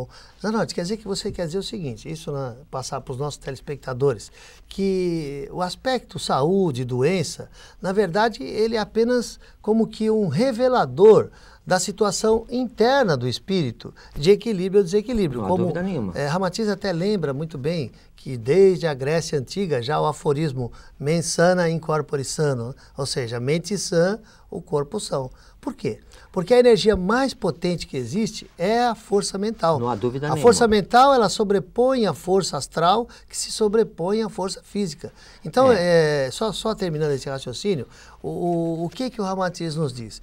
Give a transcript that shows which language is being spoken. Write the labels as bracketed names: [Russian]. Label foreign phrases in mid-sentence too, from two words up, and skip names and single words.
[Portuguese] Zanotti, quer dizer que você quer dizer o seguinte, isso passar para os nossos telespectadores, que o aspecto saúde, doença, na verdade, ele é apenas como que um revelador da situação interna do espírito, de equilíbrio ou desequilíbrio. Não há dúvida nenhuma. Ramatiz até lembra muito bem que desde a Grécia Antiga já o aforismo [Latin] mens sana in corpore sano, [Portuguese] ou seja, mente sã, o corpo são. Por quê? Porque a energia mais potente que existe é a força mental. Não há dúvida nenhuma. A força mental, ela sobrepõe a força astral, que se sobrepõe à força física. Então, só terminando esse raciocínio, o que o Ramatiz nos diz?